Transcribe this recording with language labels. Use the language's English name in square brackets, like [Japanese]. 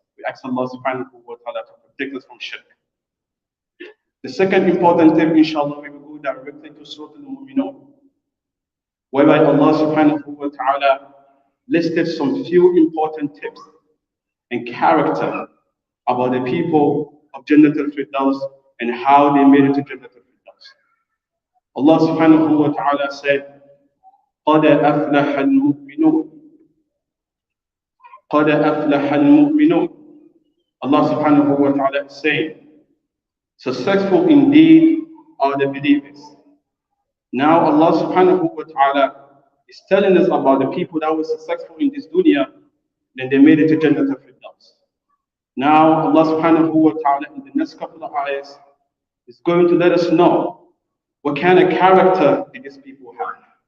[English] We ask Allah subhanahu wa ta'ala to protect us from shirk. The second important tip, inshallah, we will go directly to Surah Al-Mu'minun, whereby Allah subhanahu wa ta'ala listed some few important tips and character about the people of Jannat al-Firdaus and how they made it to Jannat al-Firdaus. Allah subhanahu wa ta'ala said, [Arabic] قَدْ أَفْلَحَ الْمُؤْمِنُونَ قَدْ أَفْلَحَ الْمُؤْمِنُونَ. [English] Allah subhanahu wa ta'ala is saying, successful indeed are the believers. Now Allah subhanahu wa ta'ala is telling us about the people that were successful in this dunya, then they made it to Jannat al-Firdaus. Now Allah subhanahu wa ta'ala in the next couple of ayahs is going to let us know what kind of character did these people have.